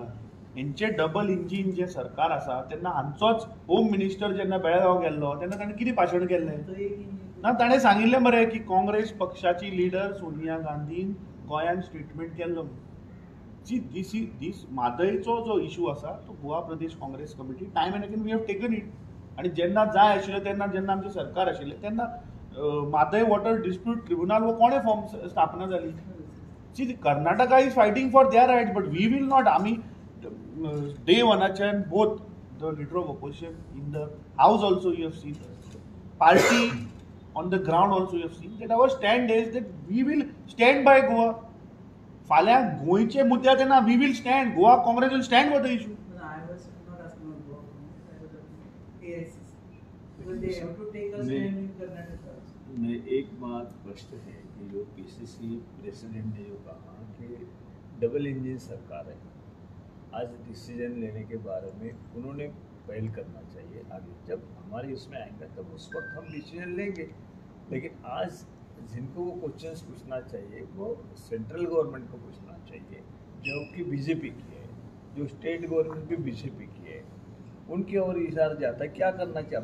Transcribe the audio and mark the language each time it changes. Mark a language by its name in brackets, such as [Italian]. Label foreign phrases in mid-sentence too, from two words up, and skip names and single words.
[Konkani] हेंचें डबल इंजीन जें सरकार आसा तेन्ना हांचोच [English] home minister [Konkani] जेन्ना बेळगांव गेल्लो तेन्ना ताणें कितें भाशण केल्लें? तो एक इंजीन ना, ताणें सांगिल्लें मरे की काँग्रेस पक्षाची लिडर सोनिया गांधीन गोंयान स्टेटमेंट केल्लो. दीस म्हादयचो जो इशू आसा तो गोवा प्रदेश काँग्रेस कमिटी [English] time and again we have taken it. [Konkani] आनी जेन्ना जाय आशिल्लें तेन्ना जेन्ना आमचें सरकार आशिल्लें तेन्ना म्हादय [English] water dispute tribunal [Konkani] वो कोणें फॉर्म स्थापना जाली? [English] See, Karnataka is fighting for their rights, but we will not. आमी डे वनाच्यान Both the leader of opposition in the House also you have seen, party on the ground also you have seen that our stand is that we will stand by Goa. [Konkani] फाल्यां गोंयचे मुद्दे तेन्ना [English] We will stand, Goa Congress will stand for the issue. I was not asking about Goa Congress, I was asking AICC. Because they have to take a stand in Karnataka. [Hindi] में एक बात स्पष्ट है कि जो पीसीसी प्रेसिडेंट ने जो कहा कि [English] double engine [Hindi] सरकार है, आज डिसीजन लेने के बारे में उन्होंने पहल करना चाहिए. आगे जब हमारी उसमें आएंगे तब उस वक्त हम डिसीजन लेंगे. लेकिन आज जिनको वो क्वेश्चंस पूछना चाहिए वो [English] central government [Hindi] को पूछना चाहिए, जो कि बीजेपी की है, जो [English] state government [Hindi] भी बीजेपी की है, उनकी ओर इशारा जाता है क्या करना चाहिए.